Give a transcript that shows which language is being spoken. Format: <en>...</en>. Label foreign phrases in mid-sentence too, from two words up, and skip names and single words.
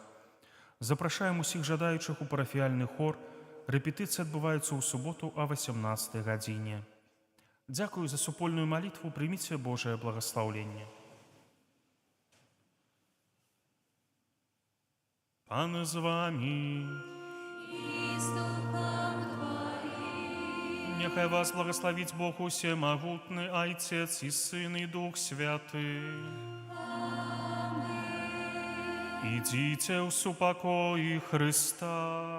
<be>Запрашаем усіх жадаючых у парафіяльны хор. Рэпетыцыі адбываюцца ў суботу а 18 гадзіне. Дзякую за супольную малітву, прыміце Божае благаслаўленне.</be> <ru>Пан з вами. И с Духом Твоим. Нехай вас благословить Бог усемогутный, Отец и Сын и Дух Святый. Идите в супокои Христа.</ru>